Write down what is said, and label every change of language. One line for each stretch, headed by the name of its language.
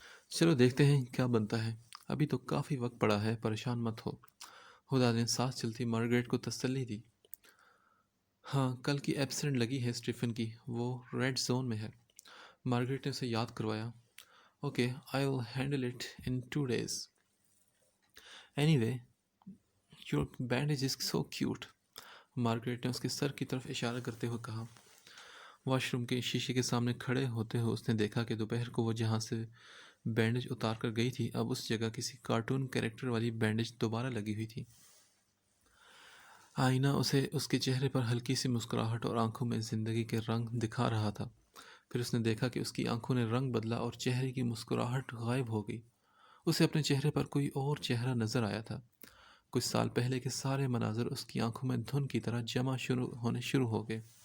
Urdu: چلو دیکھتے ہیں کیا بنتا ہے، ابھی تو کافی وقت پڑا ہے، پریشان مت ہو، خدا نے سانس چلتی مارگریٹ کو تسلی دی۔ ہاں کل کی ایبسینٹ لگی ہے اسٹیفن کی، وہ ریڈ زون میں ہے، مارگریٹ نے اسے یاد کروایا۔
English: Okay I will handle it in 2 days. Anyway, your bandage is so cute.
Urdu: Margaret نے اس کے سر کی طرف اشارہ کرتے ہوئے کہا۔ واش روم کے شیشے کے سامنے کھڑے ہوتے ہوئے اس نے دیکھا کہ دوپہر کو وہ جہاں سے بینڈیج اتار کر گئی تھی، اب اس جگہ کسی کارٹون کیریکٹر والی بینڈیج دوبارہ لگی ہوئی تھی۔ آئینہ اسے اس کے چہرے پر ہلکی سی مسکراہٹ اور آنکھوں میں زندگی کے رنگ دکھا رہا تھا۔ پھر اس نے دیکھا کہ اس کی آنکھوں نے رنگ بدلا اور چہرے کی مسکراہٹ غائب ہو گئی۔ اسے اپنے چہرے پر کوئی اور چہرہ نظر آیا تھا۔ کچھ سال پہلے کے سارے مناظر اس کی آنکھوں میں دھن کی طرح جمع ہونے شروع ہو گئے۔